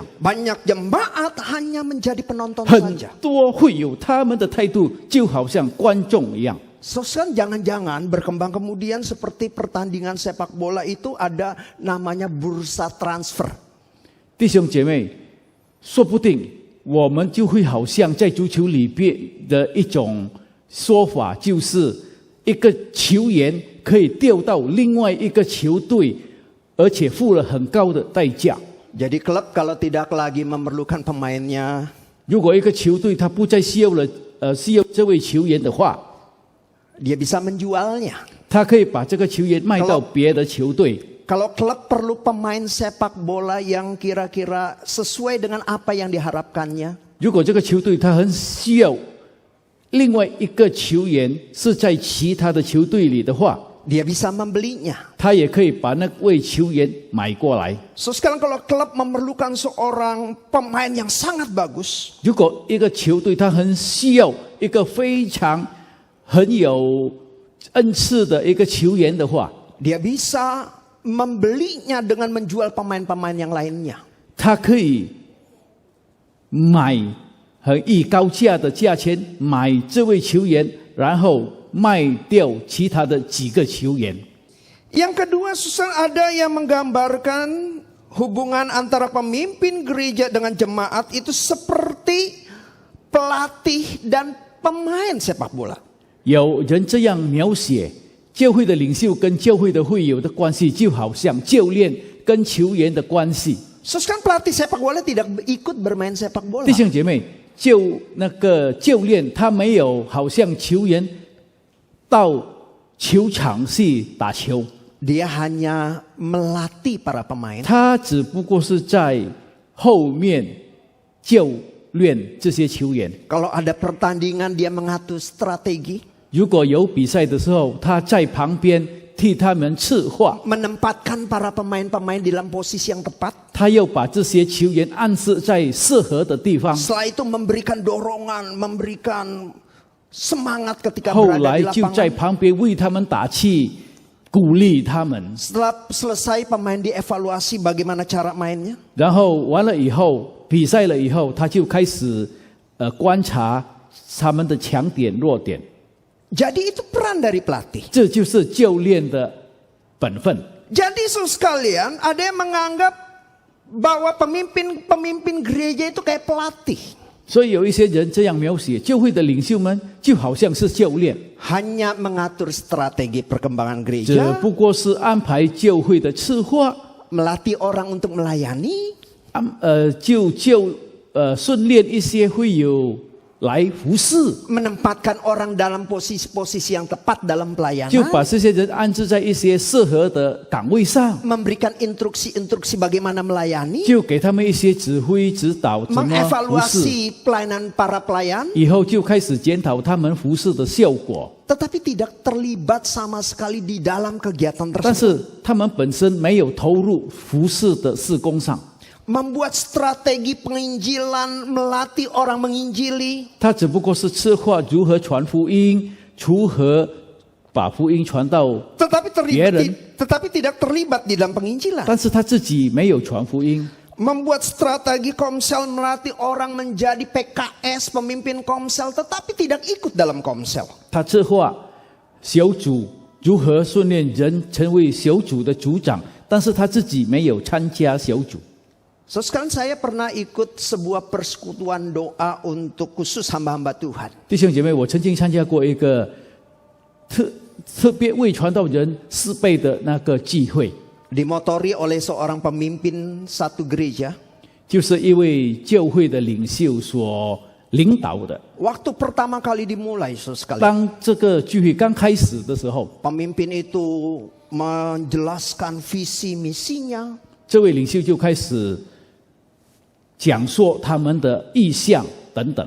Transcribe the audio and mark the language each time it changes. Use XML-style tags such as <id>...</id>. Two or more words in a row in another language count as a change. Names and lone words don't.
<id>Banyak jemaat hanya menjadi penonton</id> <zh>很</zh> <id>saja.</id> <zh>多会有他们的态度就好像观众一样。</zh> <id>So sekalian jangan-jangan berkembang kemudian seperti pertandingan sepak bola itu ada namanya bursa transfer.</id> <zh>弟兄姐妹，说不定我们就会好像在足球里边的一种说法，就是一个球员可以调到另外一个球队，而且付了很高的代价。</zh> <id>Jadi klub kalau tidak lagi memerlukan pemainnya,</id> <zh>如果一个球队他不再需要这位球员的话，</zh> <id>dia bisa menjualnya.</id> <zh>他可以把这个球员卖到别的球队。</zh> <id>Kalau klub perlu pemain sepak bola yang kira-kira sesuai dengan apa yang diharapkannya,</id> <zh>如果这个球队他很需要另外一个球员是在其他的球队里的话，</zh> <id>dia bisa membelinya.</id> <zh>他也可以把那位球员买过来。</zh> <id>So sekarang kalau klub memerlukan seorang pemain yang sangat bagus,</id> <zh>如果一个球队他很需要一个非常很有恩赐的一个球员的话，</zh> <id>dia bisa membelinya dengan menjual pemain-pemain yang lainnya.</id> <zh>他可以买很以高价的价钱买这位球员，然后卖掉其他的几个球员。</zh> <id>Yang kedua, Susan, ada yang menggambarkan hubungan antara pemimpin gereja dengan jemaat itu seperti pelatih dan pemain sepak bola.</id> <zh>有人这样描写教会的领袖跟教会的会友的关系，就好像教练跟球员的关系。</zh> <id>So sekarang pelatih sepak bola tidak ikut bermain sepak bola.</id> <zh>弟兄姐妹，那个教练他没有好像球员到球场去打球，</zh> <id>Dia hanya melatih para pemain.</id> <zh>他只不过是在后面教练这些球员。</zh> <id>Kalau ada pertandingan dia mengatur strategi,</id> <zh>如果有比赛的时候，他在旁边替他们策划，</zh> <id>menempatkan para pemain-pemain di dalam posisi yang tepat.</id> <zh>他要把这些球员安置在适合的地方。</zh> <id>Setelah itu memberikan dorongan, memberikan semangat ketika</id> <zh>后</zh> <id>berada</id> <zh>来</zh> <id>di</id> <zh>就在</zh> <id>lapangan.</id> <zh>旁边为他们打气，鼓励他们。</zh> <id>Setelah selesai pemain dievaluasi bagaimana cara mainnya.</id> <zh>然后完了以后，比赛了以后，他就开始观察他们的强点弱点。</zh> <id>Jadi itu peran dari pelatih.</id> <zh>这就是教练的本分。</zh> <id>Jadi saudara sekalian, ada yang menganggap bahwa pemimpin gereja itu kayak pelatih.</id> <zh>所以有一些人这样描写，教会的领袖们就好像是教练，</zh> <id>Hanya mengatur strategi perkembangan</id> <zh>只</zh> <id>gereja,</id> <zh>不过是安排教会的策划，</zh> <id>melatih orang untuk melayani,</id> <zh>训练一些会友来服侍，</zh> <id>menempatkan orang dalam posisi-posisi yang tepat dalam</id> <zh>就</zh> <id>pelayanan,</id> <zh>把这些人安置在一些适合的岗位上，</zh> <id>memberikan instruksi-instruksi bagaimana melayani,</id> <zh>就给他们一些指挥指导怎么服侍。</zh> <id>mengevaluasi pelayanan para pelayan,</id> <zh>以后就开始检讨他们服侍的效果，</zh> <id>tetapi tidak terlibat sama sekali di dalam kegiatan</id> <zh>但</zh> <id>tersebut.</id> <zh>是他们本身没有投入服侍的事工上。</zh> <id>Membuat strategi penginjilan, melatih orang menginjili,</id> <zh>他只不过是策划如何传福音，如何把福音传到，</zh> <id>tetapi tidak terlibat di dalam penginjilan.</id> <zh>但是他自己没有传福音。</zh> <id>Membuat strategi komsel, melatih orang menjadi PKS, pemimpin komsel, tetapi tidak ikut dalam komsel.</id> <zh>他策划小组如何训练人成为小组的组长，但是他自己没有参加小组。</zh> <id>So sekarang saya pernah ikut sebuah persekutuan doa untuk khusus hamba-hamba Tuhan.</id> <zh>弟兄姐妹，我曾经参加过一个特别为传道人施备的那个聚会，</zh> <id>Dimotori oleh seorang pemimpin satu gereja.</id> <zh>就是一位教会的领袖所领导的。</zh> <id>Waktu pertama kali dimulai, sekali</id> <zh>当这个聚会刚开始的时候，</zh> <id>pemimpin itu menjelaskan visi misinya.</id> <zh>这位领袖就开始讲说他们的意向等等。</zh>